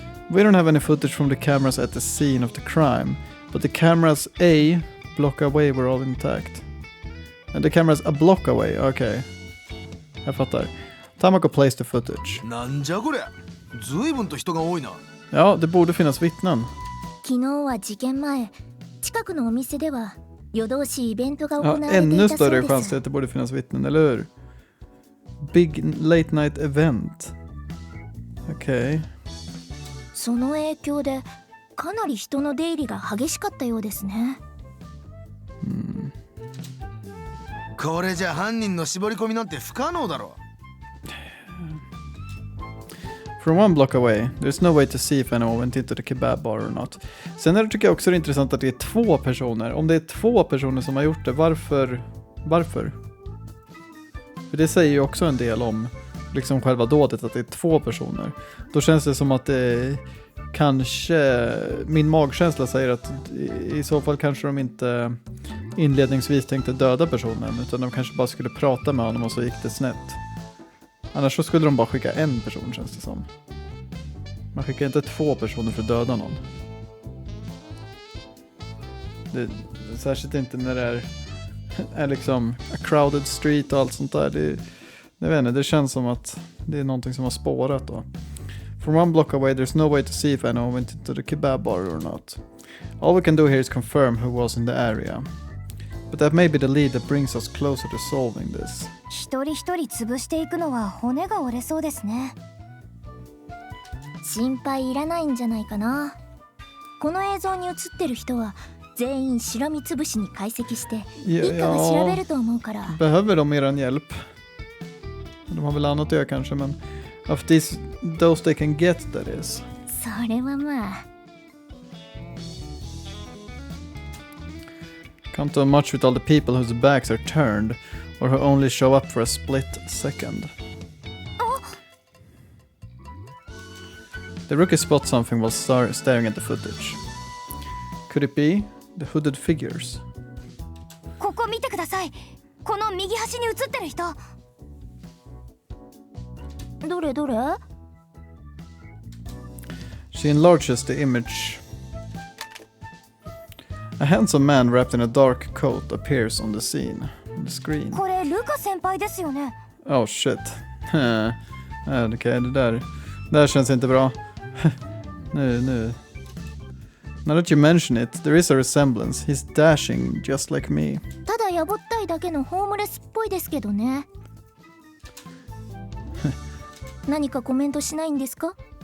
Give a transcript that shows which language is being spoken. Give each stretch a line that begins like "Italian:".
English: We don't have any footage from the cameras at the scene of the crime, but the cameras A block away were all intact. And the cameras a block away, okay.
Swedish: Jag fattar.
English: Tamako plays the footage.
Japanese: なんじゃこりゃ。随分と人が多いな。
Swedish: Ja, det borde finnas vittnen.
Japanese: 昨日は事件前、近くのお店では夜通しイベントが行われてい
Swedish: Ännu
Japanese: たそう
Swedish: större
Japanese: で
Swedish: chans
Japanese: す。
Swedish: till att det borde finnas vittnen, eller hur?
English: Big late night event.
Swedish: Okej.
Japanese: その影響でかなり人の出入りが激しかったようですね。これじゃ犯人の絞り込みなんて不可能だろ。
English: From one block away, there's no way to see if anyone went into the kebab bar or not.
Swedish: Sen tycker jag också det är intressant att det är 2 personer. Om det är 2 personer som har gjort det, varför? För det säger ju också en del om liksom själva dådet, att det är 2 personer. Då känns det som att det kanske, min magkänsla säger att i så fall kanske de inte inledningsvis tänkte döda personen, utan de kanske bara skulle prata med honom och så gick det snett. Annars så skulle de bara skicka en person, känns det som. Man skickar inte 2 personer för att döda någon. Särskilt inte när det är liksom
English: a crowded street
Swedish: och allt sånt där. Jag vet inte, det känns som att det är någonting som har spårat då.
English: From one block away there's no way to see if anyone went into the kebab bar or not. All we can do here is confirm who was in the area. But that may be the lead that brings us closer to solving this.
Japanese: 一人一人潰していくのは骨が折れそうですね。心配いらないんじゃないかな。この映像に映ってる人は全員しらみつぶしに解析して一家が調べると思うから。
Swedish: Behöver de eran hjälp? De har väl annat att göra kanske, men
English: of those they can get, that is.
Japanese: それはまあ。
English: Can't do much with all the people whose backs are turned, or who only show up for a split second. The rookie spots something while staring at the footage. Could it be the hooded figures?
Japanese: ここ見てください。この右端に映ってる人。どれどれ？
English: She enlarges the image. A handsome man wrapped in a dark coat appears on the screen.
Japanese: これルカ先輩ですよね。
English: Oh shit.
Swedish: Okej, det där känns inte bra. nu.
English: Now that you mention it, there is a resemblance. He's dashing just like me.
Japanese: ただやぼったいだけのホームレスっぽいですけどね。何かコメントしないんですか？